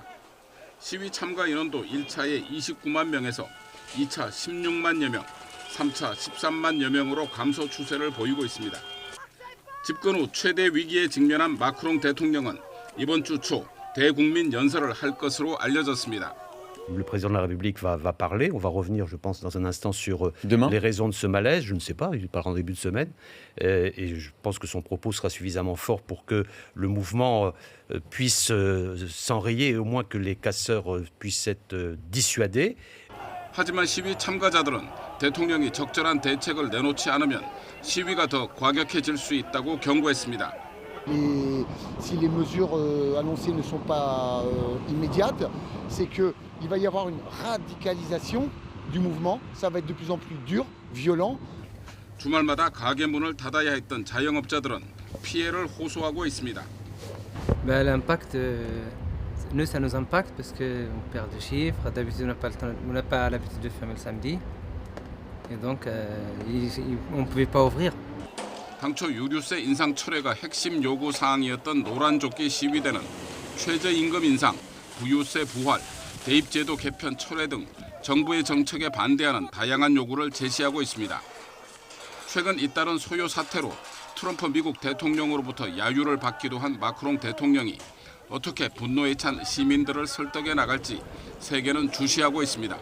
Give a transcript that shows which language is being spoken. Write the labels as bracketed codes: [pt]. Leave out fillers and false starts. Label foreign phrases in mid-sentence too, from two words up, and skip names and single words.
[ko] 시위 참가 인원도 1차에 29만 명에서 2차 16만여 명, 3차 13만여 명으로 감소 추세를 보이고 있습니다. 집권 후 최대 위기에 직면한 마크롱 대통령은 이번 주 초 대국민 연설을 할 것으로 알려졌습니다. [fr] Le président de la République va parler. On va revenir, je pense, dans un instant sur les raisons de ce malaise. Je ne sais pas, il parlera en début de semaine. Et je pense que son propos sera suffisamment fort pour que le mouvement puisse s'enrayer et au moins que les casseurs puissent être dissuadés. [ko] 하지만 시위 참가자들은 대통령이 적절한 대책을 내놓지 않으면 시위가 더 과격해질 수 있다고 경고했습니다. [fr] Si les mesures annoncées ne sont pas immédiates, c'est qu'il va y avoir une radicalisation du mouvement. Ça va être de plus en plus dur, violent. [ko] 주말마다 가게 문을 닫아야 했던 자영업자들은 피해를 호소하고 있습니다. [fr] L'impact, nous ça nous impacte parce que on perd du chiffre. D'habitude on n'a pas l'habitude de fermer le samedi, et donc on pouvait pas ouvrir. [ko] 당초 유류세 인상 철회가 핵심 요구 사항이었던 노란조끼 시위대는 최저임금 인상, 부유세 부활, 대입제도 개편 철회 등 정부의 정책에 반대하는 다양한 요구를 제시하고 있습니다. 최근 잇따른 소요 사태로 트럼프 미국 대통령으로부터 야유를 받기도 한 마크롱 대통령이 어떻게 분노에 찬 시민들을 설득해 나갈지 세계는 주시하고 있습니다.